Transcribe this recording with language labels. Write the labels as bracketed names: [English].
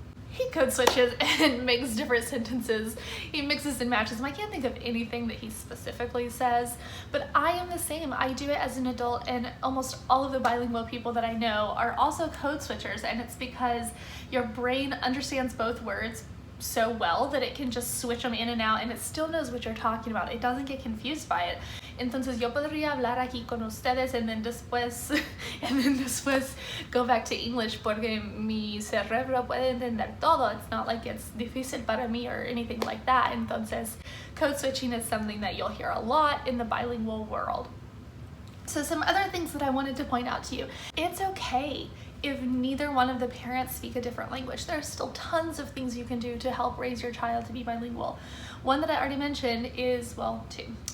[English] He code switches and makes different sentences. He mixes and matches them. I can't think of anything that he specifically says, but I am the same. I do it as an adult, and almost all of the bilingual people that I know are also code switchers, and it's because your brain understands both words so well that it can just switch them in and out, and it still knows what you're talking about. It doesn't get confused by it. [Spanish] Entonces yo podría hablar aquí con ustedes [English] and then [Spanish] después [English] go back to English [Spanish] porque mi cerebro puede entender todo. [English] It's not like it's [Spanish] difícil para mí [English] or anything like that. [Spanish] Entonces [English] code switching is something that you'll hear a lot in the bilingual world. So some other things that I wanted to point out to you. It's okay if neither one of the parents speak a different language. There's still tons of things you can do to help raise your child to be bilingual. One that I already mentioned is, well, two.